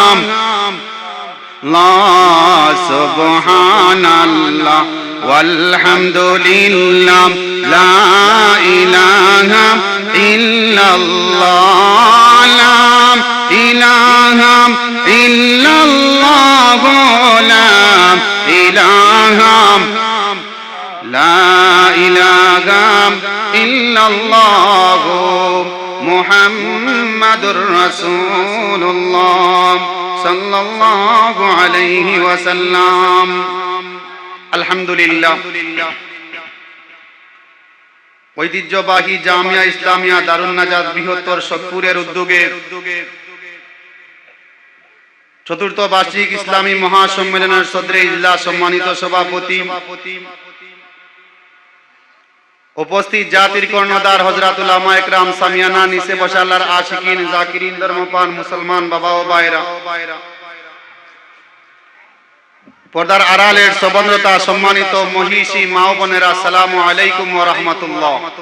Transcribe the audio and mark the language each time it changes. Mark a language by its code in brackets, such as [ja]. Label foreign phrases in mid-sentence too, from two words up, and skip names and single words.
[ar] اللہ سبحان اللہ والحمد للہ لا الہ الا اللہ لا الہ الا اللہ لا الہ لا الہ الا اللہ محمد رسول اللہ صلی اللہ علیہ وسلم [bn] আলহামদুলিল্লাহ ঐতিহ্যবাহী জামিয়া ইসলামিয়া দারুন নাজাত বৃহত্তর সোদপুরের উদ্যোগে চতুর্থ বার্ষিক ইসলামী মহাসম্মেলনের সদরে ইজলাস সম্মানিত সভাপতি উপস্থিত জাতির কর্ণধার হযরত উলামা একরাম সামিয়ানা নিচে বসা আল্লাহর আশিকিন জাকিরিন ধর্মপ্রাণ মুসলমান বাবা ও ভাইরা পর্দার আড়ালের সবন্দ্রতা সম্মানিত মহিষী মা ও বোনেরা [ar] السلام عليكم ورحمة الله